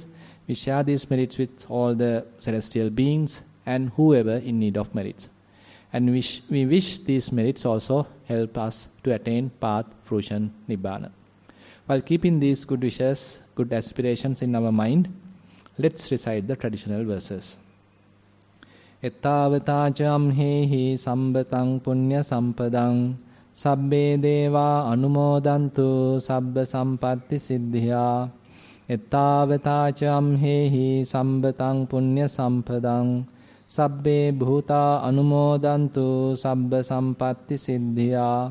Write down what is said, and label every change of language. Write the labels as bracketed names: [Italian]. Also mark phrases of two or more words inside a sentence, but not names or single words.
[English] We share these merits with all the celestial beings and whoever in need of merits. And we wish these merits also help us to attain path, fruition, nibbana. While keeping these good wishes, good aspirations in our mind, let's recite the traditional verses. [Pali] Ettavata hehi sambatang punya sampadang sabbe deva anumodantu sabba sampatti siddhya. Ettavata hehi sambatang punya sampadang sabbe bhuta anumodantu sabba sampatti siddhya.